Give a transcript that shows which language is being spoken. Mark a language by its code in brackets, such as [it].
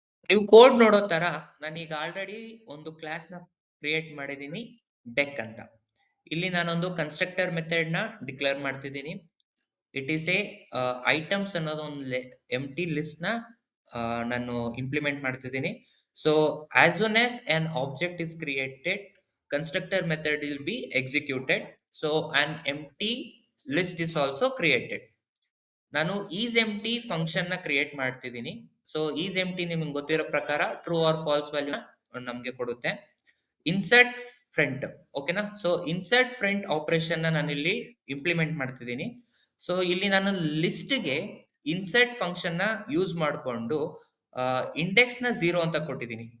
[kn] ನೀವು ಕೋಡ್ ನೋಡೋ ತರ ನಾನೀಗ ಆಲ್ರೆಡಿ ಒಂದು ಕ್ಲಾಸ್ ನ ಕ್ರಿಯೇಟ್ ಮಾಡಿದೀನಿ, ಡೆಕ್ ಅಂತ. ಇಲ್ಲಿ ನಾನೊಂದು ಕನ್ಸ್ಟ್ರಕ್ಟರ್ ಮೆಥಡ್ ನ ಡಿಕ್ಲೇರ್ ಮಾಡ್ತಿದ್ದೀನಿ. ಇಟ್ ಈಸ್ ಎ ಐಟಮ್ಸ್ ಅನ್ನೋದು ಒಂದು ಎಂಟಿ ಲಿಸ್ಟ್ ನ ನಾನು ಇಂಪ್ಲಿಮೆಂಟ್ ಮಾಡ್ತಿದ್ದೀನಿ. [en] So as soon as an object is created, constructor method will be executed. So an empty list is also created. [kn] ನಾನು ಈಸ್ ಎಂಟಿ ಫಂಕ್ಷನ್ ನ create ಮಾಡ್ತಿದ್ದೀನಿ. So is ಎಂಟಿ ನಿಮ್ಗೆ ಗೊತ್ತಿರೋ ಪ್ರಕಾರ ಟ್ರೂ ಆರ್ ಫಾಲ್ಸ್ ವ್ಯಾಲ್ಯೂ ನಮ್ಗೆ ಕೊಡುತ್ತೆ. Insert front, ಓಕೆನಾ? So insert front operation ನಾನು ಇಲ್ಲಿ ಇಂಪ್ಲಿಮೆಂಟ್ ಮಾಡ್ತಿದ್ದೀನಿ. ಸೊ ಇಲ್ಲಿ ನಾನು ಲಿಸ್ಟ್ಗೆ ಇನ್ಸರ್ಟ್ ಫಂಕ್ಷನ್ ನ ಯೂಸ್ ಮಾಡಿಕೊಂಡು ಇಂಡೆಕ್ಸ್ ನ 0 ಅಂತ ಕೊಟ್ಟಿದ್ದೀನಿ.